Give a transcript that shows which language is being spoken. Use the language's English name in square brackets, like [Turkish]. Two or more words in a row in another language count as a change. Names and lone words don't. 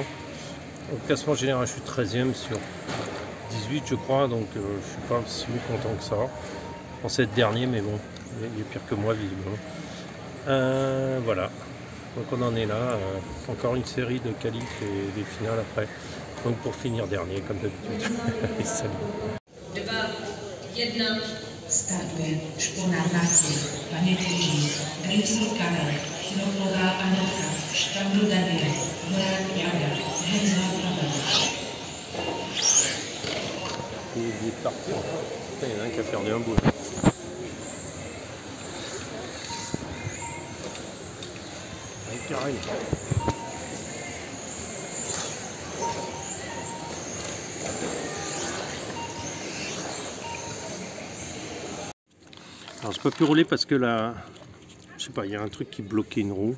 [French] Au classement général, je suis 13e sur 18, je crois, donc je suis pas si content que ça. Je pensais être dernier, mais bon, il est pire que moi visiblement. Voilà, donc on en est là. Encore une série de qualifs et des finales après. Donc pour finir dernier, comme d'habitude. Salut. 2, 1. [Czech] Startuje Špona Maciej, Paněk Jiří, Grimsel Karel, Chiroklová Anetka, Štangl Daniel, Morák Jana, Hezal Pavel. [French] Il est parti. Il y en a un qui a perdu un bout. Avec Karel. Alors j'ai pas pu rouler parce que là, je sais pas, il y a un truc qui bloquait une roue.